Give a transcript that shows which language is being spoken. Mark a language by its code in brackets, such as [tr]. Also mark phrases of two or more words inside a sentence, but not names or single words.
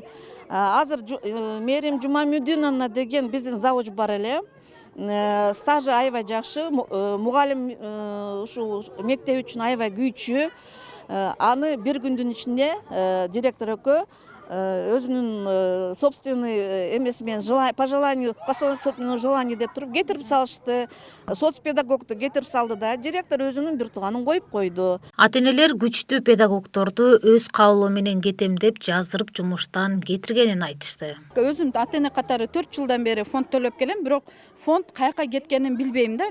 [ky] Азыр Мерим Жумамудиновна деген биздин завуч бар эле. Стажы аябай жакшы, мугалим ушул мектеп үчүн аябай күйчү. Аны бир күндүн ичинде директор экөө өзүнүн собственный эмеси менен [ru] по собственному желанию [ky] деп туруп кетирип салышты. Соцпедагогду кетирип салды да, директор өзүнүн бир тууганын коюп койду. Ата-энелер күчтүү педагогдорду өз каалоо менен кетем деп жаздырып жумуштан кетиргенин айтышты. Өзүм ата-эне катары 4 жылдан бери фонд төлөп келем, бирок фонд каяка кеткенин билбейм да.